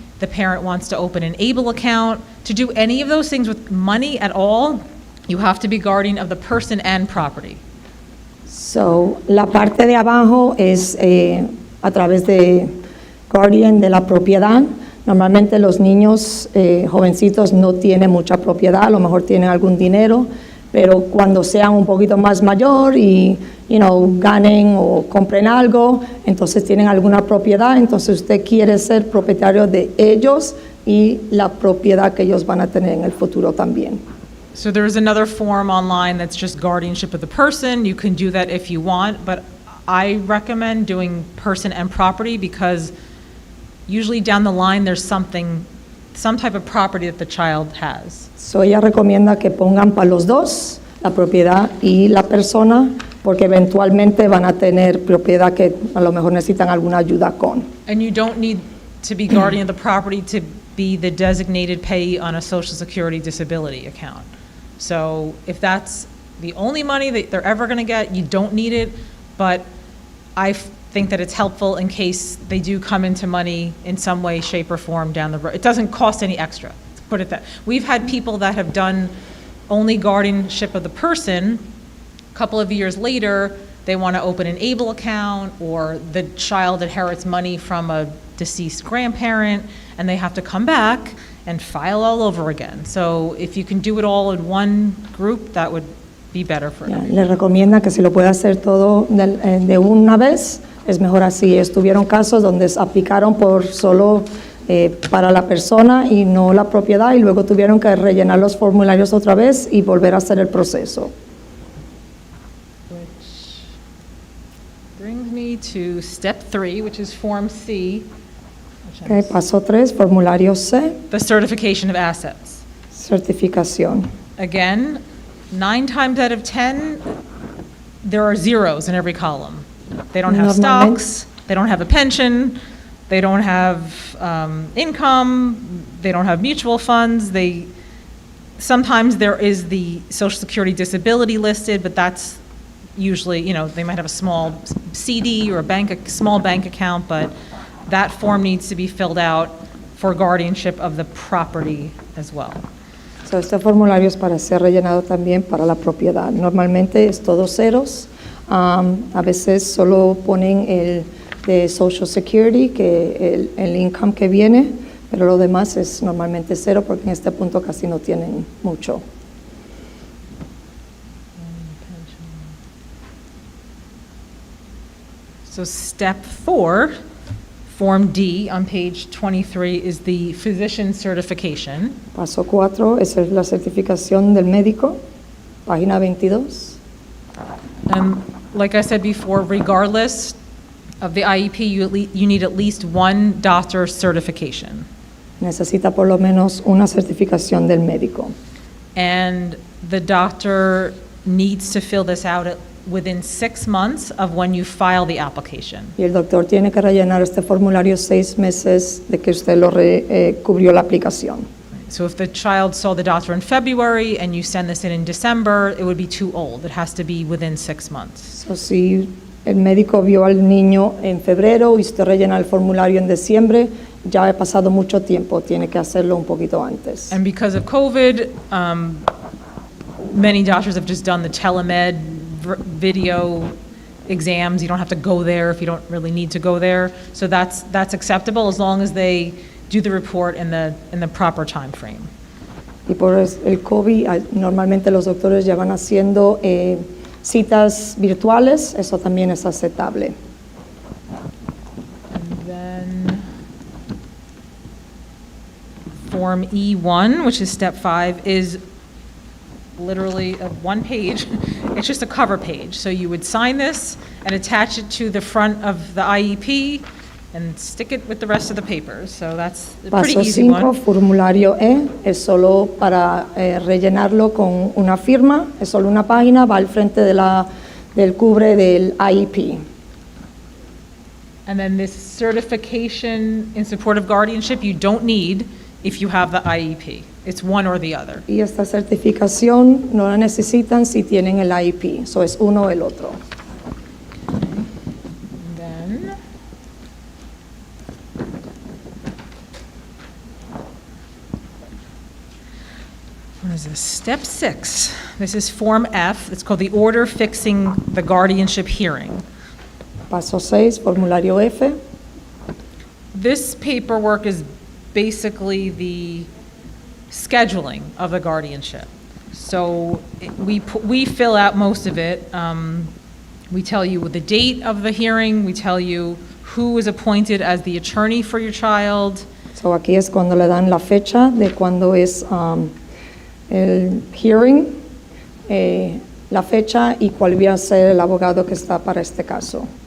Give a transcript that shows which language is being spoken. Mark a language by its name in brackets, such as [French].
[English] The parent wants to open an ABLE account. To do any of those things with money at all, you have to be guardian of the person and property. [Spanish] So, la parte de abajo es a través de guardian de la propiedad. Normalmente los niños jovencitos no tienen mucha propiedad, a lo mejor tienen algún dinero, pero cuando sean un poquito más mayor y ganen o compren algo, entonces tienen alguna propiedad, entonces usted quiere ser propietario de ellos y la propiedad que ellos van a tener en el futuro también. [English] So there's another form online that's just guardianship of the person. You can do that if you want, but I recommend doing person and property because usually down the line there's some type of property that the child has. [Spanish] So ella recomienda que pongan para los dos, la propiedad y la persona, porque eventualmente van a tener propiedad que a lo mejor necesitan alguna ayuda con. [English] And you don't need to be guardian of the property to be the designated payee on a Social Security disability account. So if that's the only money that they're ever going to get, you don't need it, but I think that it's helpful in case they do come into money in some way, shape, or form down the road. It doesn't cost any extra, let's put it that. We've had people that have done only guardianship of the person. A couple of years later, they want to open an ABLE account, or the child inherits money from a deceased grandparent, and they have to come back and file all over again. So if you can do it all in one group, that would be better for [Spanish] Ya, [English] them. [Spanish] le recomienda que si lo puede hacer todo de una vez, es mejor así. Estuvieron casos donde aplicaron por solo para la persona y no la propiedad, y luego tuvieron que rellenar los formularios otra vez y volver a hacer el proceso. [English] Which brings me to step 3, which is Form C, which [Spanish] Okay, paso 3, formulario C, [English] the certification of assets. [Spanish] certificación. [English] Again, 9 times out of 10, there are zeros in every column. They don't have [Spanish] Normalmente- [English] stocks, they don't have a pension, they don't have income, they don't have mutual funds, sometimes there is the Social Security disability listed, but that's usually, they might have a small CD or a small bank account, but that form needs to be filled out for guardianship of the property as well. [Spanish] So, este formulario es para ser rellenado también para la propiedad. Normalmente es todo ceros. A veces solo ponen el de Social Security, que el income que viene, pero lo demás es normalmente cero porque en este punto casi no tienen mucho. [English] So step 4, Form D on page 23 is the physician certification. [Spanish] Paso 4 es la certificación del médico, página 22. [English] And like I said before, regardless of the IEP, you need at least one doctor's certification. [Spanish] Necesita por lo menos una certificación del médico. [English] And the doctor needs to fill this out within 6 months of when you file the application. [Spanish] Y el doctor tiene que rellenar este formulario 6 meses de que usted cubrió la aplicación. [English] So if the child saw the doctor in February and you send this in December, it would be too old. It has to be within 6 months. [Spanish] So, si el médico vio al niño en febrero y usted rellena el formulario en diciembre, ya ha pasado mucho tiempo, tiene que hacerlo un poquito antes. [English] And because of COVID, many doctors have just done the telemed video exams. You don't have to go there if you don't really need to go there. So that's acceptable as long as they do the report in the proper time frame. [Spanish] Y por el COVID, normalmente los doctores ya van haciendo citas virtuales, eso también es aceptable. [English] And then Form E1, which is step 5, is literally a one page. It's just a cover page. So you would sign this and attach it to the front of the IEP and stick it with the rest of the papers. So that's a pretty [Spanish] Paso [English] easy [Spanish] 5, [English] one. [Spanish] formulario E, es solo para rellenarlo con una firma, es solo una página, va al frente del cubre del IEP. [English] And then this certification in support of guardianship, you don't need if you have the IEP. It's one or the other. [Spanish] Y esta certificación no la necesitan si tienen el IEP, eso es uno o el otro. [English] And then what is this? Step 6. This is Form F. It's called the order fixing the guardianship hearing. Paso 6, formulario F. This paperwork is basically the scheduling of the guardianship. So we fill out most of it. We tell you the date of the hearing, we tell you who is appointed as the attorney for your child. [Spanish] So aquí es cuando le dan la fecha de cuando es el hearing, la fecha y cuál va a ser el abogado que está para este caso.